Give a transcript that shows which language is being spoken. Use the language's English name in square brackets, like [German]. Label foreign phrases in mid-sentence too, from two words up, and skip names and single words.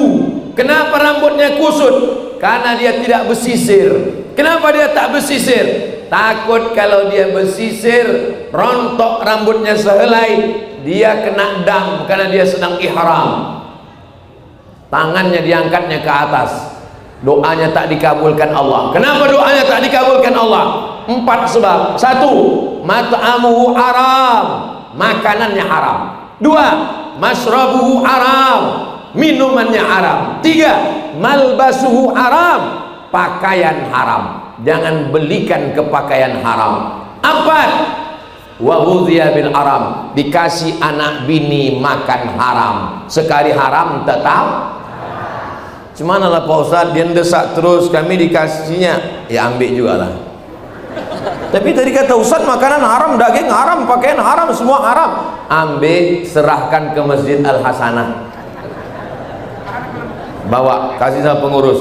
[Indonesian] Kenapa rambutnya kusut? Karena dia tidak bersisir. Kenapa dia tak bersisir? Takut kalau dia bersisir, rontok rambutnya sehelai, dia kena dam karena dia sedang ihram. Tangannya diangkatnya ke atas, doanya tak dikabulkan Allah. Kenapa doanya tak dikabulkan Allah? 4 sebab. 1, [Arabic] مطعمه حرام, [Indonesian] makanannya haram. 2, [Arabic] مشربه حرام, [Indonesian] minumannya haram. 3, [Arabic] ملبسه حرام, [Indonesian] pakaian haram, jangan belikan ke pakaian haram. 4, [Arabic] وغذي بالحرام, [Indonesian] dikasih anak bini makan haram. Sekali haram tetap. Cuman lah Pak Ustadz, dia desak terus, kami dikasihnya, ya ambil juga lah. Tapi tadi kata Ustadz, makanan haram, daging haram, pakaian haram, semua haram. Ambil, serahkan ke Masjid Al-Hasanah, bawa, kasih sama pengurus.